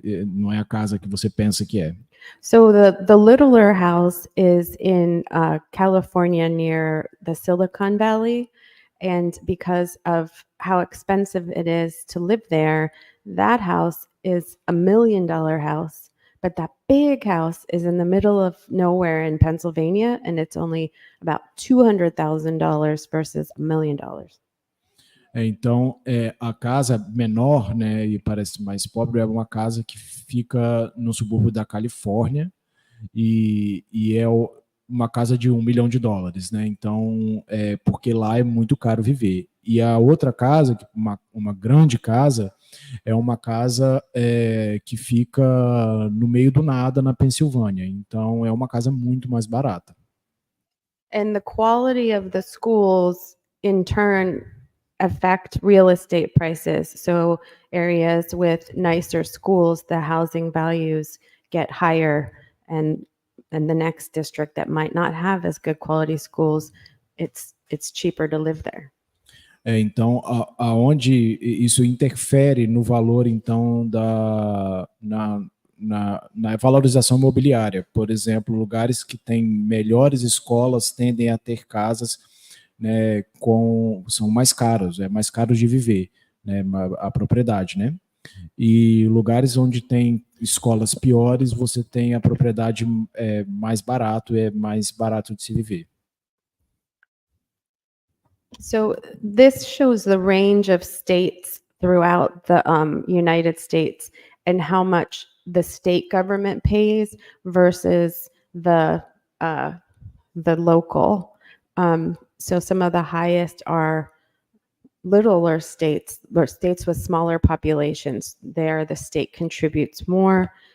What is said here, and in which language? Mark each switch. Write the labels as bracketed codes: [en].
[pt] Não é a casa que você pensa que é. [en] So the littler house is in California, near the Silicon Valley, and because of how expensive it is to live there, that house is $1 million house. But that big house is in the middle of nowhere in Pennsylvania, and it's only about $200,000 versus $1 million. [pt] Então, a casa menor, né, e parece mais pobre, é uma casa que fica no subúrbio da Califórnia e é uma casa de $1 milhão, né? Então, porque lá é muito caro viver. E a outra casa, uma grande casa, é uma casa que fica no meio do nada na Pensilvânia. Então, é uma casa muito mais barata. [en] And the quality of the schools, in turn, affect real estate prices. So areas with nicer schools, the housing values get higher, and the next district that might not have as good quality schools, it's cheaper to live there. [pt] Então, aonde isso interfere no valor, então, na valorização imobiliária. Por exemplo, lugares que têm melhores escolas tendem a ter casas, né, são mais caros, é mais caro de viver, né, a propriedade, né? E lugares onde tem escolas piores, você tem a propriedade mais barato, é mais barato de se viver. [en] So this shows the range of states throughout the United States and how much the state government pays versus the local. So some of the highest are littler states, or states with smaller populations. There, the state contributes more,